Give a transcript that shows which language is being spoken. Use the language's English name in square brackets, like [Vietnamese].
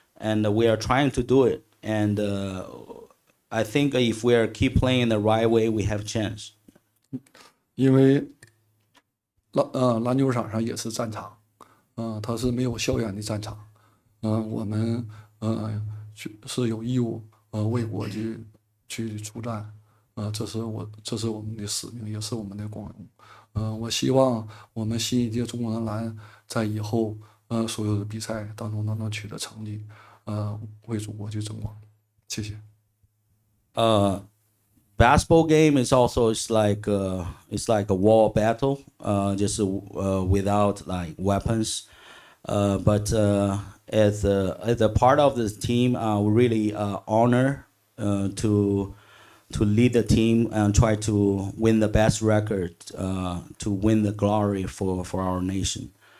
[English] And we are trying to do it. And I think if we keep playing the right way, we have a chance. [Chinese] 因为篮球场上也是战场，它是没有校园的战场，我们是有义务为国去出战，这是我们的使命，也是我们的光荣。我希望我们新一届中国男篮在以后所有的比赛当中都能取得成绩，为祖国去争光。谢谢。 [English] Basketball game is also it's like a war battle, just without like weapons. But as a part of this team, we really honor to lead the team and try to win the best record, to win the glory for our nation.